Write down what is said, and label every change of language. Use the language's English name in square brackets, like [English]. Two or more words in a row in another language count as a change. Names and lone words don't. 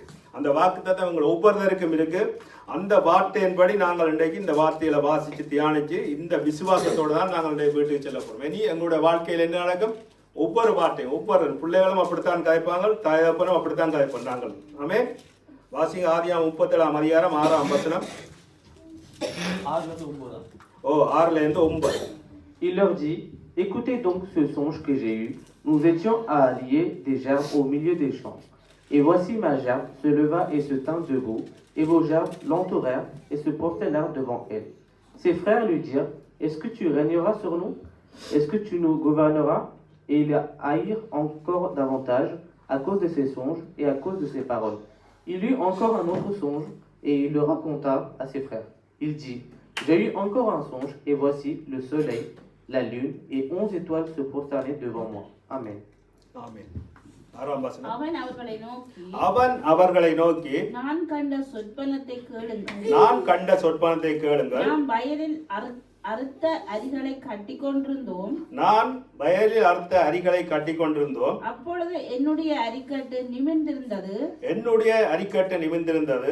[Tamil] அந்த வாக்கு தத்தம் எங்கள் ஒவ்வொருத்தருக்கும் இருக்கு. அந்த வார்த்தையின்படி நாங்கள் இன்றைக்கு இந்த வார்த்தையில வாசித்து தியானிச்சு இந்த விசுவாசத்தோடு தான் நாங்கள் இன்றைக்கு வீட்டுக்கு செல்ல போகிறோம். இனி எங்களுடைய வாழ்க்கையில் என்ன நடக்கும்? ஒவ்வொரு வார்த்தையும் ஒவ்வொரு பிள்ளைகளும் அப்படித்தான் கதைப்பாங்க, தாயப்பனும் அப்படித்தான் கதைப்போம் நாங்கள். ஆமே. வாசிங்க ஆதியாகமம் 37ஆம் அதிகாரம் 6ஆம் வசனம். 6லேருந்து 9. [French] Il leur dit, écoutez donc ce songe que j'ai eu. Nous étions à allier des gerbes au milieu des champs. Et voici ma gerbe se leva et se tint debout, et vos gerbes l'entourèrent et se prosternèrent devant elle. Ses frères lui dirent, est-ce que tu régneras sur nous? Est-ce que tu nous gouverneras? Et ils haïrent encore davantage à cause de ses songes et à cause de ses paroles. Il eut encore un autre songe, et il le raconta à ses frères. Il dit, j'ai eu encore un songe, et voici le soleil, la lune et 11 étoiles se prosternaient devant moi. Amen. [Tamil] Amen. 6ஆம் வசனம். அவன் அவர்களை நோக்கி நான் கண்ட சொற்பனத்தை கேளுங்கள். நாம் வயலில் அறுத்த அரிகளை கட்டிக்கொண்டிருந்தோம். அப்பொழுது என்னுடைய அரிக்கட்டு நிமிர்ந்திருந்தது.